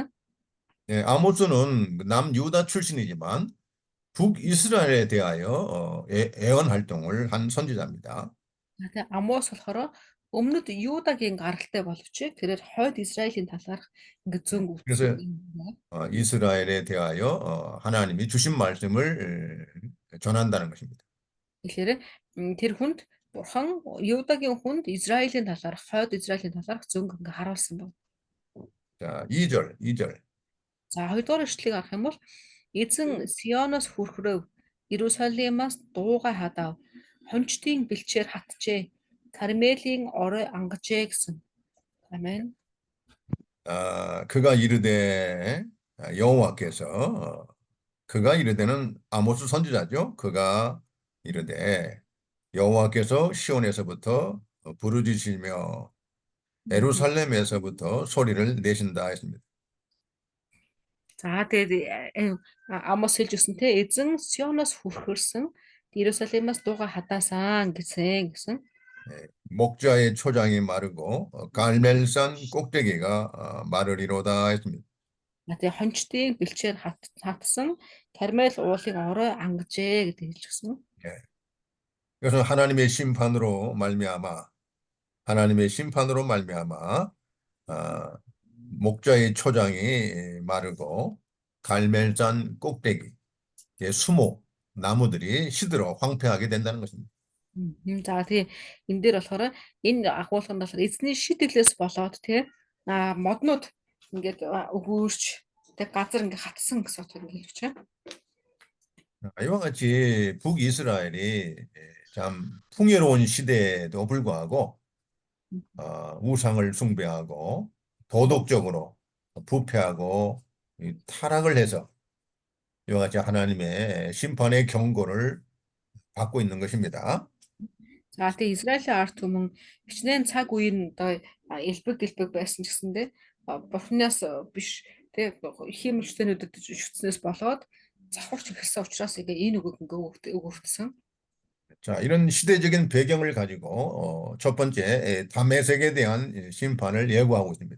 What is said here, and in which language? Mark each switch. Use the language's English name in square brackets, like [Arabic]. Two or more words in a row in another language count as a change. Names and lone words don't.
[Korean] 예, 아모스는 남유다 출신이지만 북이스라엘에 대하여 애원 활동을 한 선지자입니다. [Mongolian] Тэгээ Амос болохоор өмнөд Юдагийн гаралтай боловч тэрээр хойд Израилийн талаарх ингээ зөн үгдсэн [Korean] 그래서 [Mongolian] юм байна. [Korean] 이스라엘에 대하여 하나님이 주신 말씀을 전한다는 것입니다. [Mongolian] Тэгэхээр тэр хүнд бурхан Юдагийн хүнд Израилийн талаарх хойд Израилийн талаарх зөнг ингээ харуулсан байна. [Korean] 자, 2절. [Mongolian] За хоёрдугаар ишлэгийг харах юм бол эзэн Сионоос хүрхрөв Иерусалимаас дуугай хадав хончдын бэлчээр хатжээ Кармелийн орой ангажээ гэсэн. Амен. [Korean] 그가 이르되 여호와께서 그가 이르되는 아모스 선지자죠. 그가 이르되 여호와께서 시온에서부터 부르짖으시며 예루살렘에서부터 소리를 내신다 했습니다. [Mongolian] За тэгээд Амос хэлж өссөн те эзэн Сионоос хүрхэрсэн Иерусалимаас дуугай хадаасан гэсэн. [Korean] 목자의 초장이 마르고 갈멜산 꼭대기가 마르리로다 했습니다. [Mongolian] Тэгээ хончдын бэлчээр хатсан Кармел уулын орой ангажээ гэдэг хэлж өссөн. [Korean] 예. 그래서 하나님의 심판으로 말미암아 목자의 초장이 마르고 갈멜산 꼭대기 수목 나무들이 시들어 황폐하게 된다는 것입니다. [Mongolian] За тэгээ энэ дээр болохоор энэ агуулганд болохоор эзний шидэглээс болоод тий моднууд ингээд өгөөж тэг газар ингээд хатсан гэсэн утгаар ингээд хэлж байна. [Korean] 이와 같이 북이스라엘이 참 풍요로운 시대에도 불구하고 우상을 숭배하고 도덕적으로 부패하고 타락을 해서 이와 같이 하나님의 심판의 경고를 받고 있는 것입니다. [Mongolian] За тэгээ Израилийн ард түмэн хичнээн цаг үеийн одоо элбэг дэлбэг байсан ч гэсэндээ бурхнаас биш тэг хиймэлчтэнүүдэд шүтснээс болоод завхарч эхэлсэн учраас энэ үгийг ингээ өгөгдсөн. [Korean] 자, 이런 시대적인 배경을 가지고 첫 번째 다메섹에 대한 심판을 예고하고 있습니다.